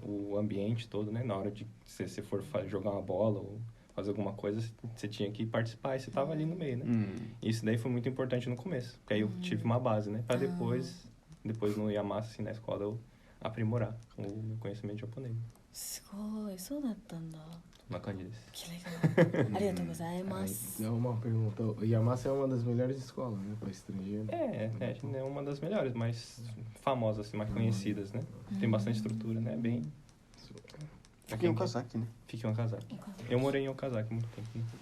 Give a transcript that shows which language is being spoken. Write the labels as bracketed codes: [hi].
[pt] O ambiente todo, né? Na hora de você for jogar uma bola ou fazer alguma coisa, você tinha que participar e você tava ali no meio, né? Isso daí foi muito importante no começo, porque aí eu tive uma base, né? Pra depois no Yamasa, assim, na escola, eu aprimorar o meu conhecimento japonês. [ja] すごい、そうだったんだ。 Uma感じです。 [pt] Que legal. [ja] ありがとうございま [pt] Aí, [ja] す。 [pt] é uma pergunta. O Yamasa é uma das melhores escolas, né? Para estrangeiro. É uma das melhores, mais famosas, assim, mais conhecidas, né? Tem bastante estrutura, né? Bem... Fica em Okazaki, né? Fica em Okazaki. Eu morei em Okazaki há muito tempo, né?